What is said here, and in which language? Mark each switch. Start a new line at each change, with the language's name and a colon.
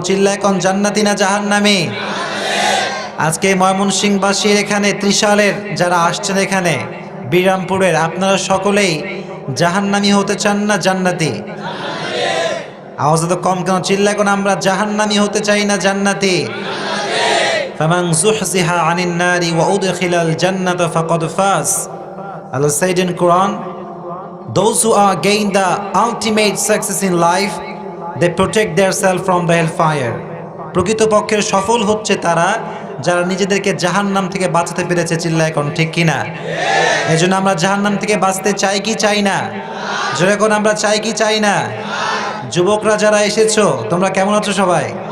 Bangla: চিল্লায় কোন, জান্নাতি না জাহান্নামী? আজকে ময়মনসিংহবাসীর এখানে, ত্রিশালের যারা আসছেন এখানে, বিরামপুরের, আপনারা সকলেই জাহান্নামী হতে চান না জান্নাতি? আওয়াজ এত কম কেন? চিল্লায় কোন, আমরা জাহান্নামী হতে চাই না জান্নাতি?
Arabic: ফামান যুহজিহা আনিন নারি ওয়া উদখিলাল জান্নাতা ফাকাদ ফাজ।
English: Allah said in Quran, those who are gain the ultimate success in life, they protect themselves from the hellfire.
Bangla: প্রকৃতপক্ষের সফল হচ্ছে তারা যারা নিজেদেরকে জাহান্নাম থেকে বাঁচাতে পেরেছে, চিল্লায় কোন, ঠিক কিনা? এজন্য আমরা জাহান্নাম থেকে বাঁচতে চাই কি চাই না? জোরে কোন, আমরা চাই কি চাই না? যুবকরা যারা এসেছো, তোমরা কেমন আছো সবাই?